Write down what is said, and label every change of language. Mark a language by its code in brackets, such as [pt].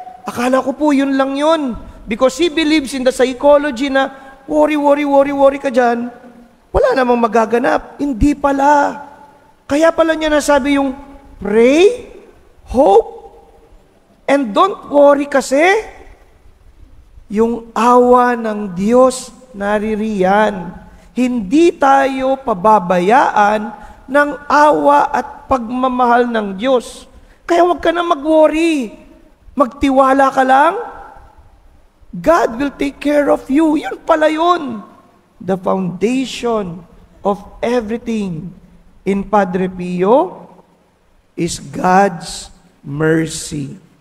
[tl] Akala ko po yun lang yun. [en] Because he believes in the psychology [tl] na worry ka dyan. Wala namang magaganap. Hindi pala. Kaya pala niya nasabi yung pray, hope, [en] And don't worry [tl] kasi, yung awa ng Diyos naririyan. Hindi tayo pababayaan ng awa at pagmamahal ng Diyos. Kaya huwag ka na mag-worry. Magtiwala ka lang. [en] God will take care of you. [tl] Yun pala yun. [en] The foundation of everything in Padre Pio is God's mercy.